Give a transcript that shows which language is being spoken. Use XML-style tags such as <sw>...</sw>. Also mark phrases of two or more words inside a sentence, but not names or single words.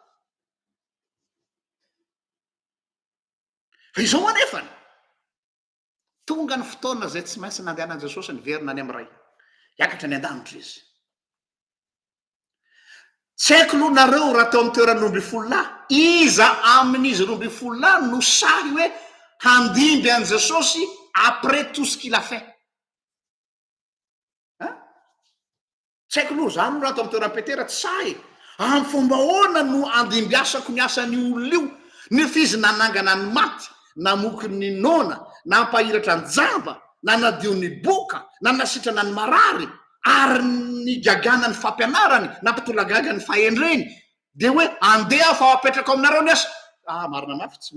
<mg>fa izao anefany tonga ny fotoana zay tsy maintsy nandehanan Jesosy niverina any amin'ny ray hiakatra ny an-danitra izy tsy haiko aloha nareo raha teo amin'ny toerany 12 lahy iza amin'izy 12 lahy no sahy hoe handimby an Jesosy</mg> <fr>après tout ce qu'il a fait</fr> <mg>tsy haiko aloha zany raha teo amin'ny toerany Petera tsy sahy amin'ny fomba ahoana no andimbiasako ny asan'ny olona io ny fizy nanangana ny maty namoky ny nona nampahiratra ny jamba na nadio ny boka na nasitrana ny marary ary ny gagana ny fampianarany nampitolagaga ny fahendreny de hoe andeha fa apetraka aminareo ny asa marina mafy tsy</mg>